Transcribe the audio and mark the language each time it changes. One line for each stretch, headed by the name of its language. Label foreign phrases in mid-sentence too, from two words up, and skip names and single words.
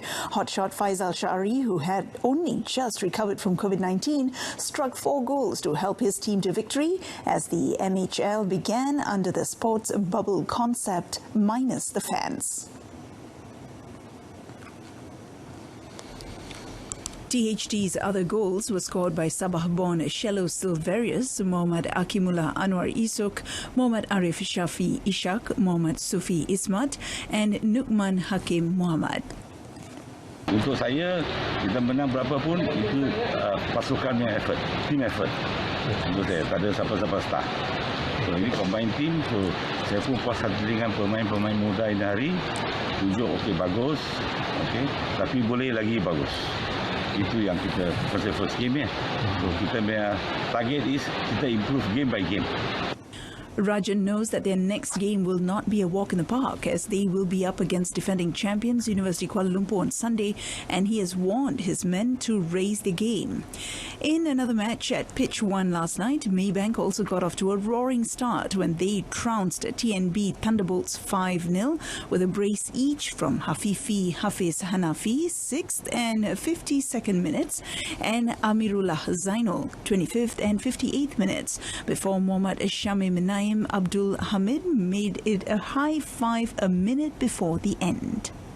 English: Hotshot Faisal Shari, who had only just recovered from COVID-19, struck 4 goals to help his team to victory as the MHL began under the sports bubble concept minus the fans. THT's other goals were scored by Sabah-born Shello Silverius, Mohammad Akimullah Anwar Isuk, Mohammad Arif Shafi Ishak, Mohammad Sufi Ismat and Nukman Hakim Muhammad.
Malay: Untuk saya, kita menang berapa pun, itu pasukan yang effort,
English: team effort.
Malay: Untuk saya, tak ada siapa-siapa star. So, ini
English: combine team,
Malay: so saya pun puas hati dengan pemain-pemain muda ini hari. Tunjuk okey bagus, okey, tapi boleh lagi bagus. Itu yang kita
English: first game
Malay: ya. So kita punya target is kita improve game by game.
English: Rajan knows that their next game will not be a walk in the park as they will be up against defending champions University Kuala Lumpur on Sunday, and he has warned his men to raise the game. In another match at pitch 1 last night, Maybank also got off to a roaring start when they trounced TNB Thunderbolts 5-0 with a brace each from Hafifi Hafiz Hanafi 6th and 52nd minutes and Amirullah Zainul 25th and 58th minutes before Muhammad Shamim Naim Abdul Hamid made it a high 5 a minute before the end.